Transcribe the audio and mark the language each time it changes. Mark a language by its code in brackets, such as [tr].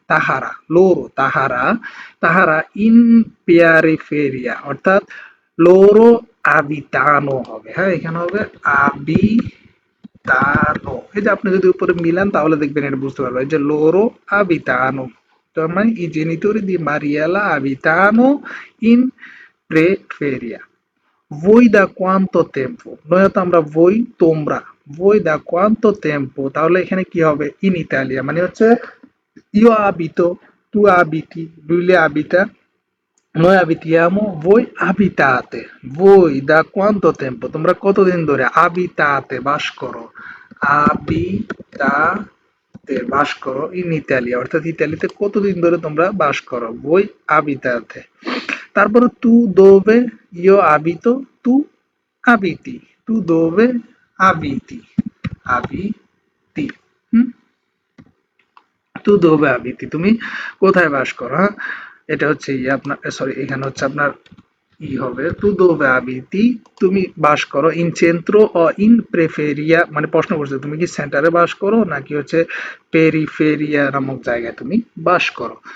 [bn] তাহারা, লোরো, তাহারা, তাহারা ইন পেয়ারিফেরিয়া, অর্থাৎ লোরো আবিতানো হবে। হ্যাঁ, এখানে হবে আবি তানো। এই যে আপনি যদি উপরে মিলান তাহলে দেখবেন এটা বুঝতে পারবেন, এই যে লোরো আবিতানো, তার মানে [it] i genitori di Mariela abitano in Preferia. Voi da quanto tempo, [bn] নয়তো আমরা [it] voi তোমরা, voi da quanto tempo, [bn] তাহলে এখানে কি হবে? ইন ইতালিয়া মানে হচ্ছে [it] io abito, tu abiti, lui le abita, noi abitiamo, voi abitate. Voi da quanto tempo, [bn] তোমরা কতদিন ধরে abitate বাস করো? abitate বাস করো ইন ইতালিয়া, অর্থাৎ ইতালিতে কতদিন ধরে তোমরা বাস করো? [it] voi abitate। [bn] তারপরে [it] tu dove io abito, tu abiti, tu dove abiti, abiti। [bn] হুম। [it] তু দোবে আবিতি, [bn] তুমি কোথায় বাস করো? হ্যাঁ, এটা হচ্ছে আপনার, সরি, এখানে হচ্ছে আপনার হবে [it] তু দোবে আবিতি, [bn] তুমি বাস করো [it] ইন চেন্ত্র ও ইন প্রেফেরিয়া, [bn] মানে প্রশ্ন করছে তুমি কি সেন্টারে বাস করো নাকি হচ্ছে পেরিফেরিয়া নামক জায়গায় তুমি বাস করো।